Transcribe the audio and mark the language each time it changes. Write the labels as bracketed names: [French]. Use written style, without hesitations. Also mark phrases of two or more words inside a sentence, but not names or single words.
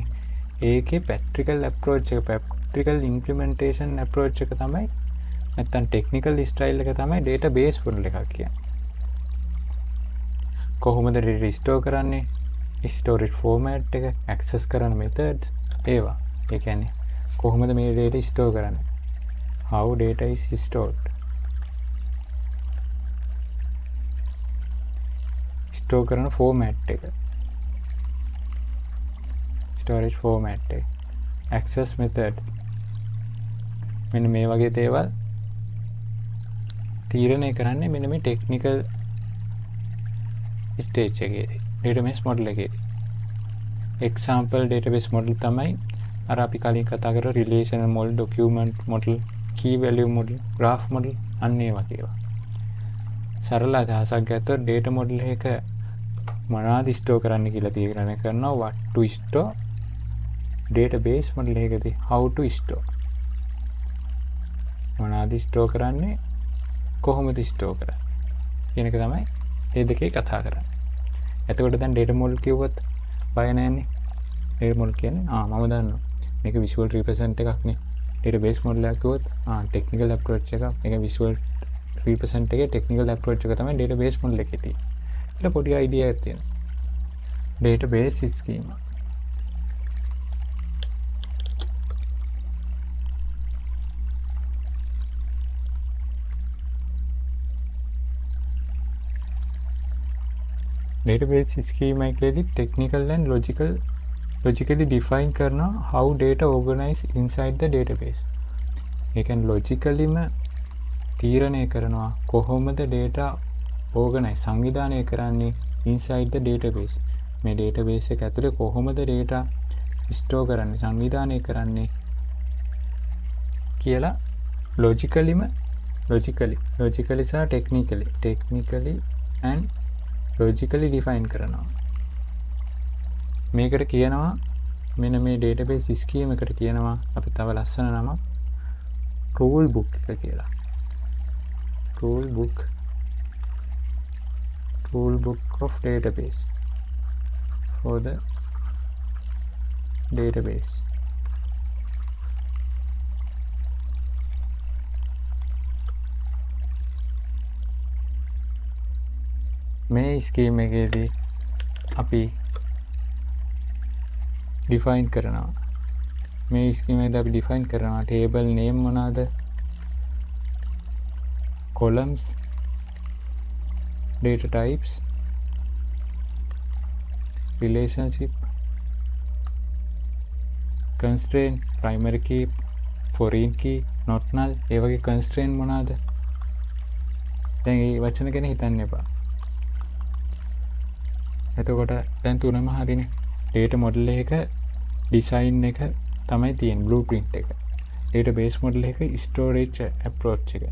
[Sinhala] ඒකේ [English] practical approach [Sinhala] එක [English] practical implementation approach [Sinhala] එක තමයි නැත්තම් [English] technical style [Sinhala] එක තමයි [English] database model [Sinhala] එකක් කියන්නේ. කොහොමද [English] data store [Sinhala] කරන්නේ? [English] storage format එක, access කරන methods ඒවා. [Sinhala] ඒ කියන්නේ කොහොමද මේ [English] data store [Sinhala] කරන්නේ? [English] How data is stored? [Sinhala] store කරන format එක. [English] storage format එක. access methods. [Sinhala] මෙන්න මේ වගේ දේවල් තීරණය කරන්නේ මෙන්න මේ [English] technical stage [Sinhala] එකේදී. [English] database model එකේදී. example database model තමයි [Sinhala] අර අපි කලින් කතා කරා [English] relational model, document model, key value model, graph model [Sinhala] අන්න ඒ වගේ ඒවා. සරල අදහසක් ගත්තොත් [English] data model [Sinhala] එක මොනවද store කරන්න කියලා තීරණය කරනවා. [English] what to store. database model එකේදී how to store. [Sinhala] මොනවද store කරන්නේ, කොහොමද store කරන්නේ කියන එක තමයි මේ දෙකේ කතා කරන්නේ. එතකොට දැන් [English] data model [Sinhala] කිව්වොත් බය නැන්නේ. [English] data model [Sinhala] කියන්නේ මම දන්නවා මේක [English] visual represent [Sinhala] එකක් නේ. [English] database model [Sinhala] එකක් කිව්වොත් [English] technical approach [Sinhala] එකක්. මේක [English] visual represent [Sinhala] එකේ [English] technical approach [Sinhala] එක තමයි [English] database model [Sinhala] එකේ තියෙන්නේ. ඒක පොඩි idea එකක් තියෙනවා. [English] database schema. database schema එකේදී technical and logically define කරනවා how data organize inside the database. [Sinhala] ඒ කියන්නේ logicallyම තීරණය කරනවා කොහොමද [English] data organize [Sinhala] සංවිධානය කරන්නේ [English] inside the database. [Sinhala] මේ database එක ඇතුලේ කොහොමද [English] data store [Sinhala] කරන්නේ, සංවිධානය කරන්නේ කියලා logically සහ [English] technically and logically define [Sinhala] කරනවා. මේකට කියනවා මෙන්න මේ [English] database scheme [Sinhala] එකට කියනවා අපි තව ලස්සන නමක් [English] rule book [Sinhala] එක කියලා. [English] rule book of database for the database. [Sinhala] මේ ස්කීම් එකේදී අපි ඩිෆයින් කරනවා. මේ ස්කීම් එකේදී අපි ඩිෆයින් කරනවා [English] table name [Sinhala] මොනවාද, [English] columns, data types, relationship, constraint, primary key, foreign key, not null. [Sinhala] ඒ වගේ constraint මොනවාද? දැන් මේ වචන ගැන හිතන්න එපා. එතකොට දැන් තුනම හරිනේ. [English] data model [Sinhala] එක design එක තමයි තියෙන blueprint එක. [English] database model එක storage approach එක.